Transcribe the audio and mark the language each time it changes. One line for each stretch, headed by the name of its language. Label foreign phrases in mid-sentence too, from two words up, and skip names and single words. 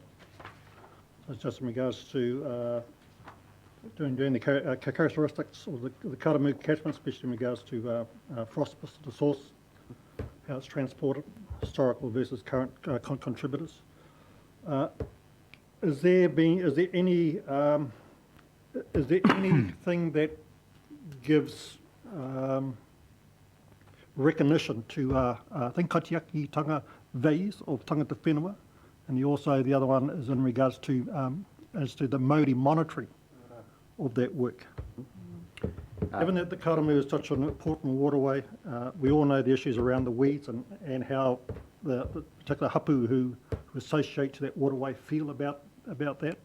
English: So it's just in regards to doing the characteristics of the Karamu Catchment, especially in regards to phosphorus at the source, how it's transported, historical versus current contributors. Is there anything that gives recognition to I think
Māori: Kaitiaki tanga
English: values of
Māori: tangata whenua,
English: and also the other one is in regards to as to the Māori monitoring of that work. Given that the Karamu is such an important waterway, we all know the issues around the weeds and how the particular hapu who associate to that waterway feel about that.